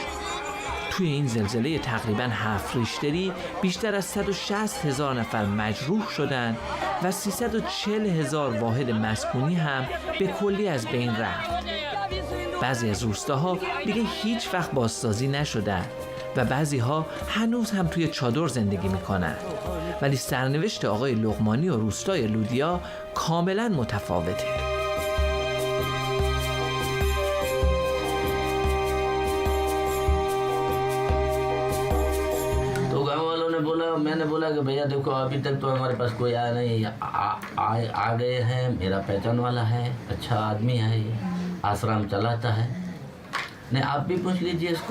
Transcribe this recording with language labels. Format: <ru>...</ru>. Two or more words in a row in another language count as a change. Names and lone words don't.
<fa>توی این زلزله تقریباً 7 ریشتری بیشتر از 160 هزار نفر مجروح شدند و 340 هزار واحد مسکونی هم به کلی از بین رفت. بعضی از روستاها دیگه هیچ وقت بازسازی نشدن و بعضی ها هنوز هم توی چادر زندگی میکنن، ولی سرنوشت آقای لقمانی و روستای لودیا کاملا متفاوته.</fa> <hi>तो गांव वालों ने बोला, मैंने बोला कि भैया देखो अभी तक तो हमारे पास कोई आया नहीं, आ गए हैं, मेरा पहचान वाला है, अच्छा आदमी है, ये आश्रम चलाता है, नहीं आप भी पूछ लीजिए इसको।</hi>